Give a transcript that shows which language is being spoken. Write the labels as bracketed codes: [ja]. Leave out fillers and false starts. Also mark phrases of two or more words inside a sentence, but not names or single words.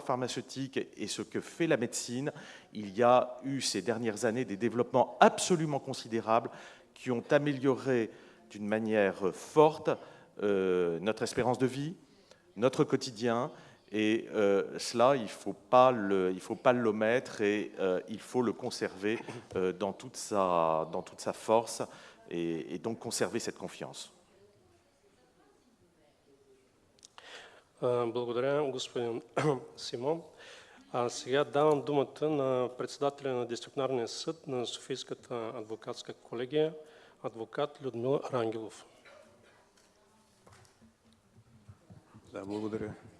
[fr] pharmaceutiques et ce que fait la médecine, il y a eu ces dernières années des développements absolument considérables qui ont amélioré d'une manière forte notre espérance de vie, notre quotidien, et cela, il ne faut pas l'omettre, et il faut le conserver dans toute sa force, et donc conserver cette confiance. [bg] Благодаря, господин Симон. Сега давам думата на председателя на Дисциплинарния съд на Софийската адвокатска колегия, адвокат Людмила Рангелов. Да, благодаря.